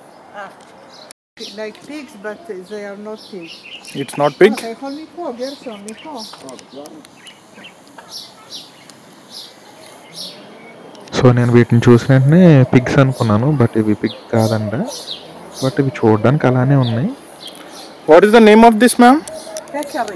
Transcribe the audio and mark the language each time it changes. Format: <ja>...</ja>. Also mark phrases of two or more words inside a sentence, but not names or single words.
<en>Like pigs, but they are not pigs. It's not pig?</en> <he>אתה יכול מפה, גרשון, מפה.</he> <te>సో నేను వీటిని చూసిన వెంటనే పిగ్స్ అనుకున్నాను, బట్ ఇవి పిగ్ కాదంట. బట్ ఇవి చూడడానికి అలానే ఉన్నాయి.</te> <en>What is the name of this, ma'am? Peccary.</en>